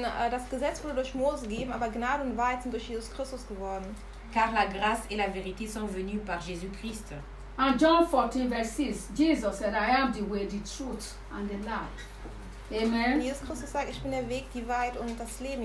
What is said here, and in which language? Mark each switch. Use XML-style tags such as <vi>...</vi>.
<de>Das Gesetz wurde durch Mose gegeben, aber Gnade und Wahrheit sind durch Jesus Christus geworden.</de> <fr>Car la grâce et la vérité sont venues par Jésus Christ.</fr> <en>In John 14, verse 6, Jesus said, I am the way, the truth, and the life. Amen.</en> <de>Jesus Christus sagt, ich bin der Weg, die Wahrheit und das Leben.</de>